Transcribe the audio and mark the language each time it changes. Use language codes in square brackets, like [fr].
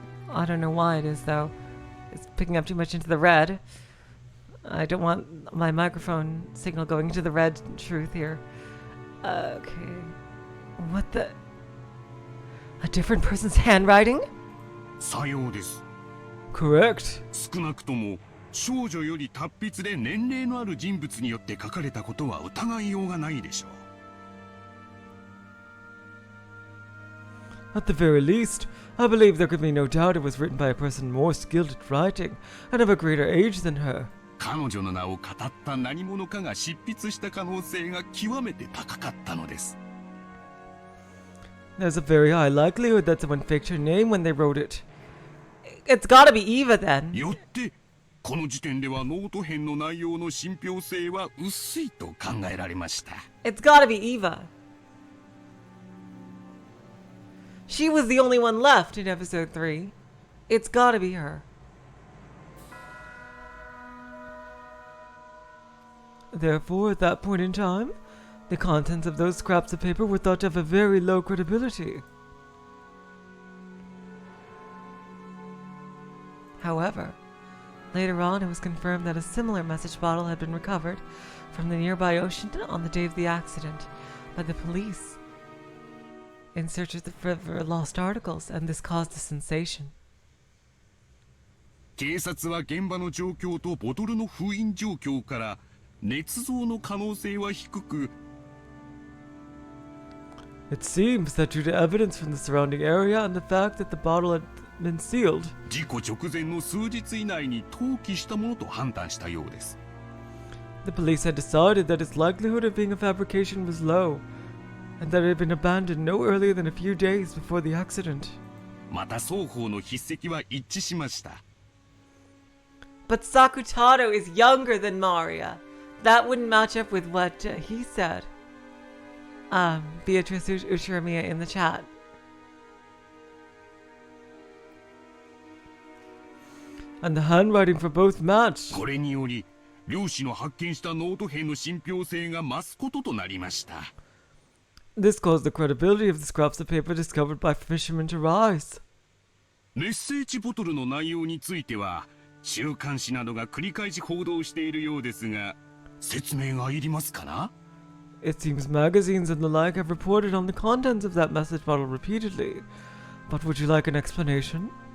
[en] I don't know why it is though. It's picking up too much into the red. I don't want my microphone signal going into the red truth here. Okay. What the? A different person's handwriting? [ja] さようです。 [en] Correct. [ja] 少なくとも少女より達筆で年齢のある人物によって書かれたことは疑いようがないでしょう。 [en] At the very least, I believe there could be no doubt it was written by a person more skilled at writing and of a greater age than her. [ja] 彼女の名を語った何者かが執筆した可能性が極めて高かったのです。 [en] There's a very high likelihood that someone faked her name when they wrote it. It's gotta be Eva then. [ja] よって、この時点ではノート編の内容の信憑性は薄いと考えられました。 [en] It's gotta be Eva. She was the only one left in episode 3. It's gotta be her. Therefore, at that point in time, the contents of those scraps of paper were thought to have a very low credibility. However, later on it was confirmed that a similar message bottle had been recovered from the nearby ocean on the day of the accident by the police in search of the lost articles, and this caused a sensation. [ja] 警察は現場の状況とボトルの封印状況から捏造の可能性は低く、 [en] It seems that due to evidence from the surrounding area and the fact that the bottle had been sealed, [ja] 事故直前の数日以内に投棄したものと判断したようです。 [en] the police had decided that its likelihood of being a fabrication was low, and that it had been abandoned no earlier than a few days before the accident. [ja] また双方の筆跡は一致しました。 [en] But Sakutarou is younger than Maria. That wouldn't match up with what he said. Beatrice Uchiramiya in the chat. And the handwriting for both matched. [ja] これにより、漁師の発見したノート兵の信憑性が増すこととなりました。 [en] This caused the credibility of the scraps of paper discovered by fishermen to rise. [ja] メッセージボトルの内容については、週刊誌などが繰り返し報道しているようですが、説明がいりますかな? [en] It seems magazines and the like have reported on the contents of that message bottle repeatedly. But would you like an explanation?